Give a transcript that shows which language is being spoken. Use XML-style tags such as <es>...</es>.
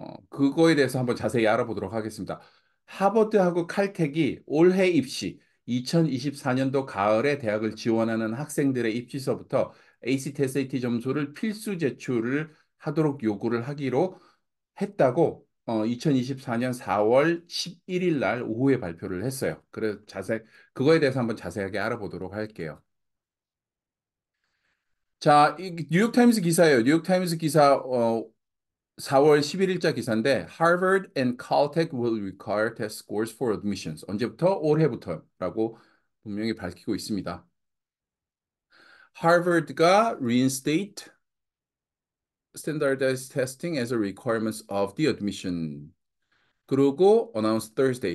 <ko>그거에 대해서 한번 자세히 알아보도록 하겠습니다. 하버드하고 칼텍이 올해 입시 2024년도 가을에 대학을 지원하는 학생들의 입시서부터 ACT, SAT 점수를 필수 제출을 하도록 요구를 하기로 했다고 2024년 4월 11일 날 오후에 발표를 했어요. 그래서 그거에 대해서 한번 자세하게 알아보도록 할게요. 자, 이 뉴욕타임스 기사예요. 뉴욕타임스 기사 4월 11일자 기사인데</ko> <en>Harvard and Caltech will require test scores for admissions.</en> <ko>언제부터? 올해부터라고 분명히 밝히고 있습니다. 하버드가</ko> <en>reinstate standardized testing as a requirement of the admission.</en> <ko>그리고</ko> <en>announce Thursday.</en>